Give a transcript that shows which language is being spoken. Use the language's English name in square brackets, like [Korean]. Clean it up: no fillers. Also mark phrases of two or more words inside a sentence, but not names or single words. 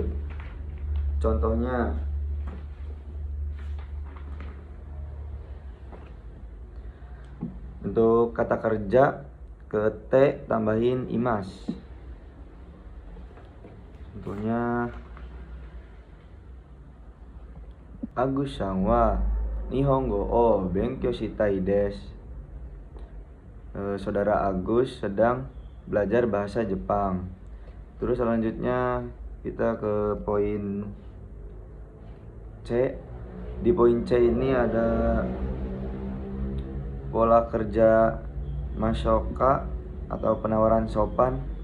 [Indonesian] Contohnya untuk kata kerja ke T tambahin imas. [Japanese] Contohnya Agusさんは日本語を勉強したいです. [Indonesian] Saudara Agus sedang belajar bahasa Jepang. Terus selanjutnya kita ke poin C. Di poin C ini ada pola kerja masoka atau penawaran sopan.